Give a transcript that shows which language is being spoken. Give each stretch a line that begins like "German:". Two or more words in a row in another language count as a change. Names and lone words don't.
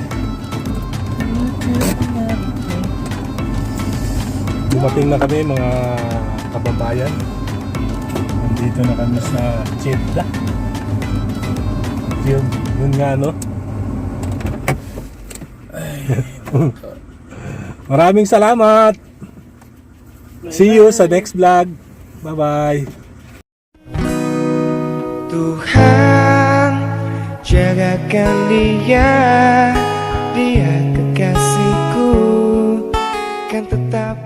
Filipino: Dumating na kami mga kababayan. Nandito na kami sa Jeddah. Yun nga no. Maraming salamat.
English: See you sa next vlog. Bye bye.
Indonesian: Tuhan, jagakan dia kekasihku, kan tetap